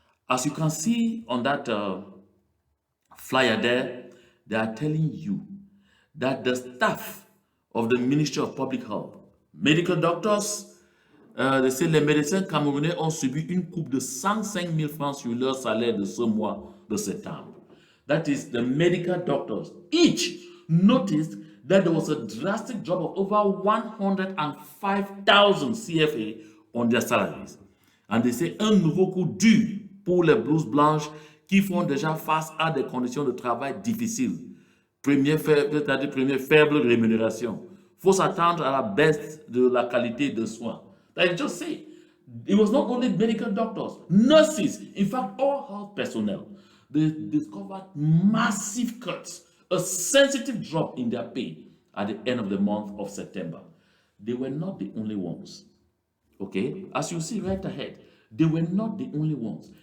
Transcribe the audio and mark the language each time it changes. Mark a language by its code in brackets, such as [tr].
[en] As you can see on that flyer there, they are telling you that the staff of the Ministry of Public Health, medical doctors, they say [fr] les médecins camerounais ont subi une coupe de 105 000 francs sur leur salaire de ce mois de septembre. [en] That is, the medical doctors each noticed that there was a drastic drop of over 105,000 CFA on their salaries. And they say [fr] un nouveau coup dur pour les blouses blanches qui font déjà face à des conditions de travail difficiles. C'est-à-dire première faible rémunération. Il faut s'attendre à la baisse de la qualité de soins. [en] Like just say, it was not only medical doctors, nurses, in fact, all health personnel. They discovered massive cuts, a sensitive drop in their pay at the end of the month of September. They were not the only ones. Okay, as you see right ahead, they were not the only ones.